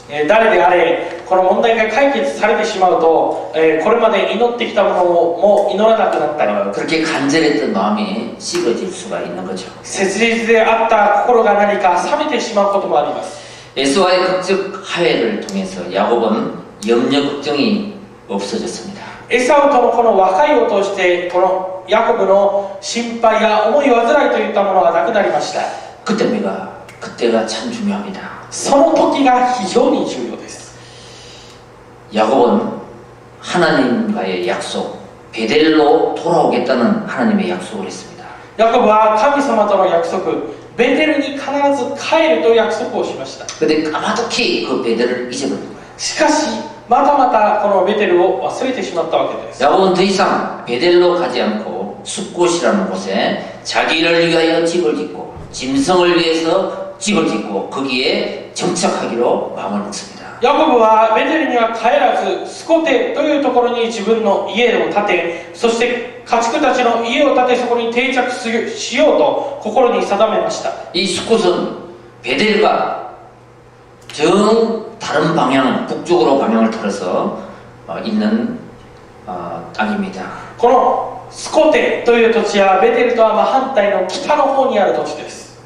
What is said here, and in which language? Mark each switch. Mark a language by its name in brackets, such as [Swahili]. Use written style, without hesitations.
[Japanese] 誰であれ、この問題が解決されてしまうと、これまで祈ってきたものをもう祈らなくなったり、 [Korean] 그렇게 간절했던 마음이 식어질 수가 있는 거죠. [Japanese] 切実であった心が何か冷めてしまうこともあります。 [Korean] 에서와의 극적 화해를 통해서 야곱은 염려 걱정이 없어졌습니다. [Japanese] エサウとのこの和解を通して、このヤコブの心配や思い煩いといったものはなくなりました。 [Korean] 그때가 참 중요합니다. [Japanese] その時が非常に重要です。 [Korean] 야곱은 하나님과의 약속, 베델로 돌아오겠다는 하나님의 약속을 했습니다. [Japanese] ヤコブは神様との約束、ベテルに必ず帰ると約束をしました。 [Korean] 근데 까마득히 그 베델을 잊어버린 거예요. [Japanese] しかし、またまたこのベテルを忘れてしまったわけです。 [Korean] 야곱은 더 이상 베델로 가지 않고 숲곳이라는 곳에 자기를 위하여 집을 짓고 짐승을 위해서 집을 짓고 거기에 정착하기로 마음을 먹습니다. [Japanese] ヤコブはベテルには帰らず、スコテというところに自分の家を建て、そして家畜たちの家を建て、そこに定着しようと心に定めました。 [Korean] 이 숲곳은 베델과 정 다른 방향, 북쪽으로 방향을 틀어서 있는 땅입니다. [Japanese] このスコテという土地はベテルとは真反対の北の方にある土地です。